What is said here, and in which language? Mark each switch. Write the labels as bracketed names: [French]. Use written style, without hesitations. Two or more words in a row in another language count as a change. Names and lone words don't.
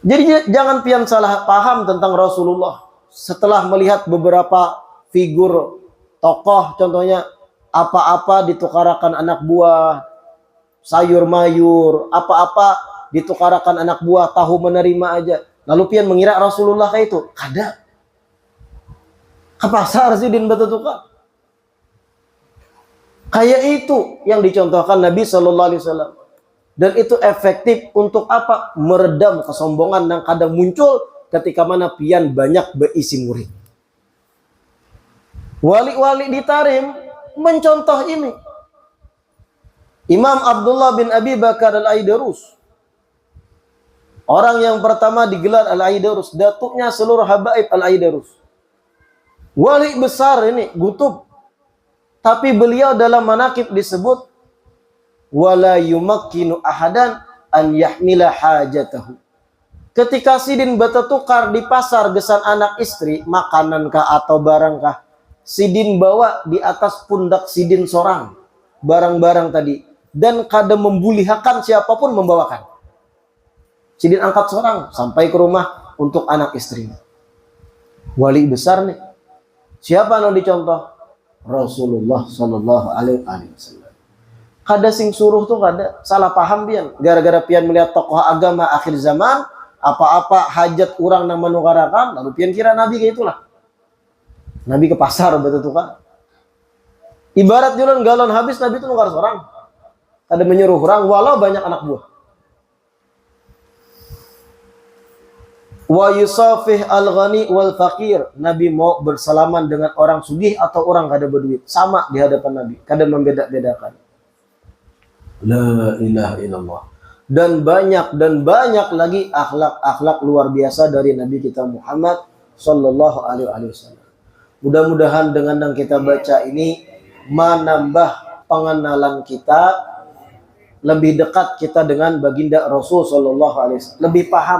[Banjar] Jadi jangan pian salah paham tentang Rasulullah. Setelah melihat beberapa figur tokoh, contohnya apa-apa ditukarakan anak buah, sayur mayur, apa-apa ditukarakan anak buah, tahu menerima aja. Lalu pian mengira Rasulullah kayak itu. Kada. Ke pasar sih din batutukar. Kayak itu yang dicontohkan Nabi [Arabic] صلى الله عليه وسلم. [Banjar] Dan itu efektif untuk apa? Meredam kesombongan yang kadang muncul ketika mana pian banyak berisi murid. Wali-wali di Tarim mencontoh ini. Imam Abdullah bin Abi Bakar Al-Aidarus. Orang yang pertama digelar Al-Aidarus. Datuknya seluruh habaib Al-Aidarus. Wali besar ini, Gutub. Tapi beliau dalam manaqib disebut [Arabic] ولا يمكن أحدا أن يحمل حاجته. [Banjar] Ketika sidin bertukar di pasar gesan anak istri, makanan kah atau barang kah, sidin bawa di atas pundak sidin sorang barang-barang tadi dan kada membulihakan siapapun membawakan. Sidin angkat sorang sampai ke rumah untuk anak istrinya. Wali besar nih. Siapa yang dicontoh? [Arabic] رسول الله صلى الله عليه وسلم. [Banjar] Kada sing suruh tuh kada salah paham pian. Gara-gara pian melihat tokoh agama akhir zaman, apa-apa hajat orang yang menukarakan, lalu pian kira Nabi kayak itulah. Nabi ke pasar betul kan? Ibarat jualan galon habis, Nabi itu nukar seorang. Kada menyuruh orang walau banyak anak buah. [Arabic] ويصافح الغني والفقير. [Banjar] Nabi mau bersalaman dengan orang sugih atau orang kada berduit, sama di hadapan Nabi, kada membeda-bedakan. [Arabic] لا إله إلا الله. [Banjar] Dan banyak lagi akhlak-akhlak luar biasa dari Nabi kita Muhammad [Arabic] صلى الله عليه وسلم. [Banjar] Mudah-mudahan dengan yang kita baca ini menambah pengenalan kita, lebih dekat kita dengan baginda Rasul [Arabic] صلى الله عليه وسلم, [Banjar] lebih paham.